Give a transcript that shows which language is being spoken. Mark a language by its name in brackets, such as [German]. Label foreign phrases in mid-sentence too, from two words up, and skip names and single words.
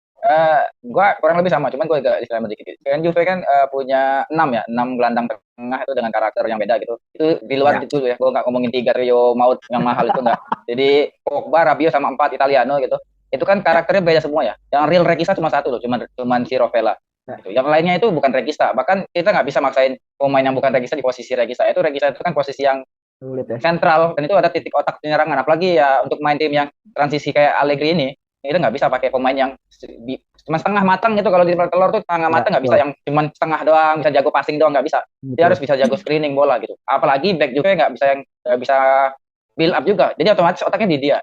[Indonesian] Gua kurang lebih sama, cuman gua agak disclaimer dikit. Kan Juve kan punya 6 ya, 6 gelandang tengah itu dengan karakter yang beda gitu. Itu di luar Ya. itu ya, gua nggak ngomongin 3 Rio Maut yang mahal itu enggak. Jadi Pogba, Rabiot sama 4 Italiano gitu. Itu kan karakternya beda semua ya. Yang real regista cuma satu loh, cuman si Rovella. Gitu. Yang lainnya itu bukan regista. Bahkan kita nggak bisa maksain pemain yang bukan regista di posisi regista. Regista itu kan posisi yang Sulit ya. sentral dan itu ada titik otak penyerangan. Apalagi ya untuk main tim yang transisi kayak Allegri ini, kita nggak bisa pakai pemain yang cuma setengah matang gitu. Kalau di telur tuh setengah matang nggak bisa, yang cuma setengah doang bisa jago passing doang, nggak bisa. Dia harus bisa jago screening bola gitu. Apalagi back juga nggak bisa, yang nggak bisa [English] build up [Indonesian] juga, jadi otomatis otaknya di dia.